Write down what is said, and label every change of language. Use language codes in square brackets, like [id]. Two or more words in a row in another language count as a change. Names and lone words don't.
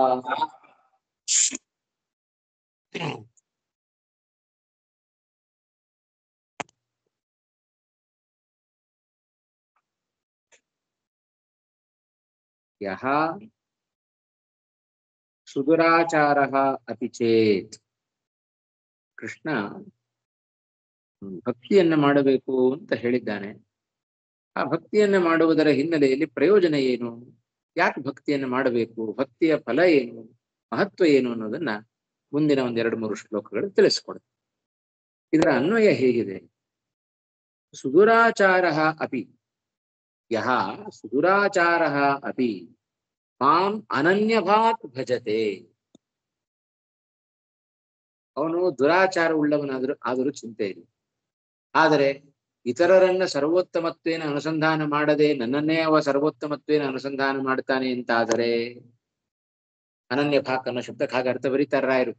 [sa] यः सुदुराचारः अपि चेत् [kn] ಕೃಷ್ಣ ಭಕ್ತಿಯನ್ನ ಮಾಡಬೇಕು ಅಂತ ಹೇಳಿದ್ದಾನೆ. ಆ ಭಕ್ತಿಯನ್ನ ಮಾಡುವುದರ ಹಿನ್ನೆಲೆಯಲ್ಲಿ ಪ್ರಯೋಜನ ಏನು, ಯಾಕೆ ಭಕ್ತಿಯನ್ನ ಮಾಡಬೇಕು, ಭಕ್ತಿಯ ಫಲ ಏನು, ಮಹತ್ವ ಏನು ಅನ್ನೋದನ್ನ ಮುಂದಿನ ಒಂದ್ 2-3 ಶ್ಲೋಕಗಳು ತಿಳಿಸ್ಕೊಡ್ತಾರೆ. ಇದರ ಅನ್ವಯ ಹೇಗಿದೆ? [sa] ಸುದುರಾಚಾರ ಅಪಿ ಯಹ ಸುದುರಾಚಾರ ಅಪಿ ಮಾಂ ಅನನ್ಯಭಾತ್ ಭಜತೆ. [kn] ಅವನು ದುರಾಚಾರ ಆದರೂ ಚಿಂತೆ ಇಲ್ಲ, ಆದರೆ ಇತರರನ್ನ ಸರ್ವೋತ್ತಮತ್ವೇನ ಅನುಸಂಧಾನ ಮಾಡದೆ ನನ್ನನ್ನೇ ಅವ ಸರ್ವೋತ್ತಮತ್ವೇನ ಅನುಸಂಧಾನ ಮಾಡ್ತಾನೆ ಅಂತಾದರೆ, ಅನನ್ಯ ಭಾಕ್ ಅನ್ನೋ ಶಬ್ದಕ್ಕೆ ಹಾಗೆ ಅರ್ಥ ಬರೀತಾರ ರಾಯರು.